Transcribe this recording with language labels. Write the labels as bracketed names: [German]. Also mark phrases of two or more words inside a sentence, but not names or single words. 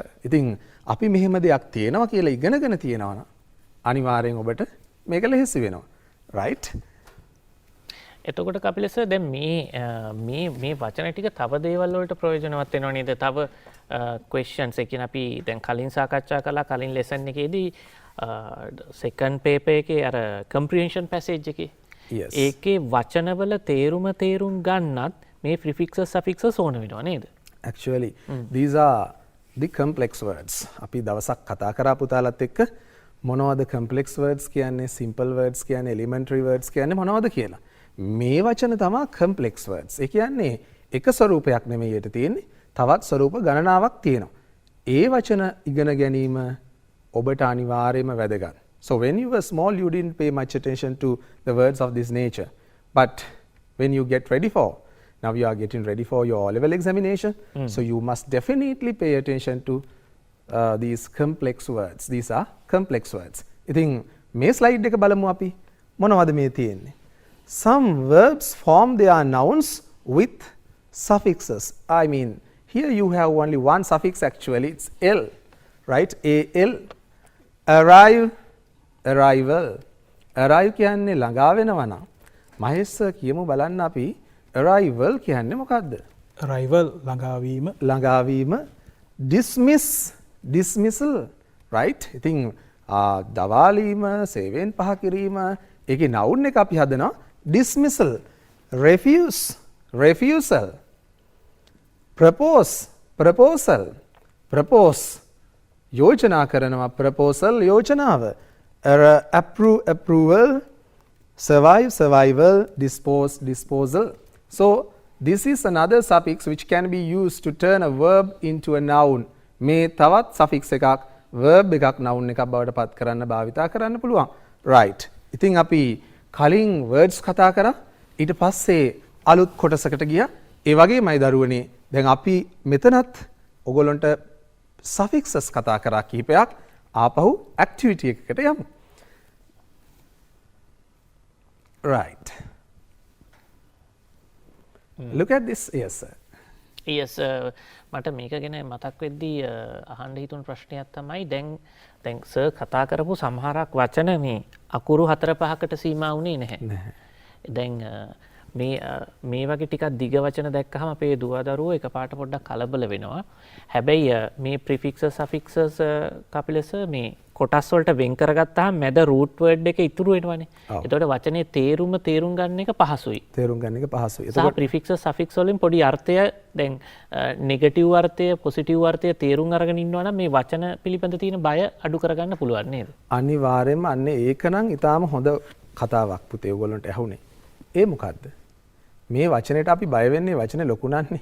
[Sinhala] ඉතින් අපි මෙහෙම දෙයක් තියෙනවා කියලා ඉගෙනගෙන තියෙනවා නම් අනිවාර්යෙන් ඔබට මේක ලෙහෙසි වෙනවා. [English] right? [Sinhala] එතකොට කපිල සර් දැන් මේ වචන ටික තව දේවල් වලට ප්‍රයෝජනවත් වෙනව නේද? තව questions ඒ කියන්නේ අපි දැන් කලින් සාකච්ඡා කළා කලින් lesson එකේදී [English] second paper [Sinhala] එකේ අර [English] comprehension passage [Sinhala] එකේ [English] Yes. [Sinhala] ඒකේ වචනවල තේරුම් ගන්නත් මේ [English] prefixes suffixes [Sinhala] ඕන වෙනවා නේද? [English] Actually, these are the complex words. [Sinhala] අපි දවසක් කතා කරා පුතාලත් එක්ක මොනවද [English] complex words [Sinhala] කියන්නේ, [English] simple words [Sinhala] කියන්නේ, [English] elementary words [Sinhala] කියන්නේ මොනවද කියලා. මේ වචන තමයි [English] complex words. [Sinhala] ඒ කියන්නේ එක ස්වරූපයක් නෙමෙයි යට තියෙන්නේ. තවත් ස්වරූප ගණනාවක් තියෙනවා. ඒ වචන ඉගෙන ගැනීම ඔබට අනිවාර්යයෙන්ම වැදගත්. [English] So when you were small, you didn't pay much attention to the words of this nature. But when you get ready for, now you are getting ready for your O-level examination, so you must definitely pay attention to these complex words. These are complex words. [Sinhala] ඉතින් මේ slide එක බලමු අපි. මොනවද මේ තියෙන්නේ? [English] Some verbs form their nouns with suffixes. I mean, here you have only one suffix actually, it's L, right? A-L. Arrive, arrival. [Sinhala] Arrive කියන්නේ ළඟා වෙනවා නම් මහේෂ් සර් කියමු බලන්න අපි arrival කියන්නේ මොකක්ද? arrival ළඟාවීම. ළඟාවීම. [English] dismiss, dismissal, right? [Sinhala] ඉතින් දවාලීම, සේවයෙන් පහ කිරීම, ඒකේ noun එක අපි හදනවා [English] dismissal, refuse, refusal, propose, proposal, propose [Sinhala] යෝජනා කරනවා, proposal යෝජනාව, [English] approve, approval, survive, survival, dispose, disposal. So this is another suffix which can be used to turn a verb into a noun. [Sinhala] මේ තවත් suffix එකක් verb එකක් noun එකක් බවට පත් කරන්න භාවිතා කරන්න පුළුවන්. right. ඉතින් අපි කලින් words කතා කරා, ඊට පස්සේ අලුත් කොටසකට ගියා. ඒ වගේමයි දරුවනේ දැන් අපි මෙතනත් ඔයගොල්ලන්ට suffixes කතා කරා කිහිපයක්. ආපහු activity එකකට යමු. [English] right. Look at this. Yes sir. [Sinhala] yes මට මේක ගැන මතක් වෙද්දී අහන්න හිතුණු ප්‍රශ්නයක් තමයි දැන් සර් කතා කරපු සමහරක් වචන මේ අකුරු 4-5කට සීමා වුණේ නැහැ. දැන් මේ වගේ ටිකක් දිග වචන දැක්කහම අපේ දුව දරුවෝ එකපාරට පොඩ්ඩක් කලබල වෙනවා. හැබැයි මේ [English] prefixes suffixes [Sinhala] කපිල සර් මේ කොටස් වලට වෙන් කරගත්තාම මැද [English] root word [Sinhala] එක ඉතුරු වෙනවනේ. එතකොට වචනේ තේරුම තේරුම් ගන්න එක පහසුයි. තේරුම් ගන්න එක පහසුයි. එතකොට [English] prefixes suffix [Sinhala] වලින් පොඩි අර්ථය දැන් නෙගටිව් අර්ථය පොසිටිව් අර්ථය තේරුම් අරගෙන ඉන්නවා නම් මේ වචන පිළිබඳ තියෙන බය අඩු කරගන්න පුළුවන් නේද? අනිවාර්යයෙන්ම අන්නේ ඒකනම් ඊටාම හොඳ කතාවක් පුතේ ඔයගොල්ලන්ට ඇහුනේ. ඒ මොකද්ද? මේ වචනෙට අපි බය වෙන්නේ වචනේ ලොකු නන්නේ.